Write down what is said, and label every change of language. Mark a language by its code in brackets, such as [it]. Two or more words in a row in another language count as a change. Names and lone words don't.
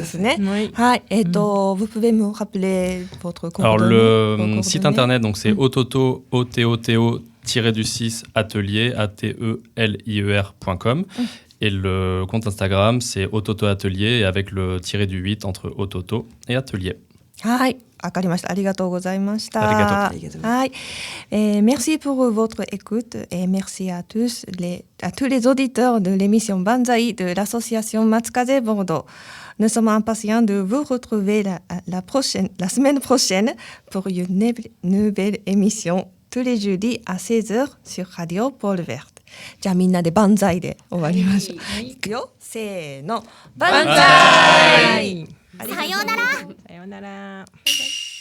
[fr] Vous pouvez me rappeler votre coordonnée? Alors, le site internet, donc, c'est ototo, OTOTO-du-6 atelier, ATELIER.com. Et le compte Instagram, c'est Ototo Atelier, avec le tiré du 8 entre Ototo et Atelier. [ja] わかりました。ありがとうございました。 [fr] はい。Merci pour votre écoute et merci à tous les auditeurs de l'émission Banzai de l'association Matsukaze Bordeaux. Nous sommes impatients de vous retrouver la semaine prochaine pour une nouvelle émission tous les jeudis à 16h sur Radio Pôle Verte. [ja] じゃあみんなで万歳で終わりましょう。いくよ。せーの。万歳。さようなら。さようなら。バイバイ。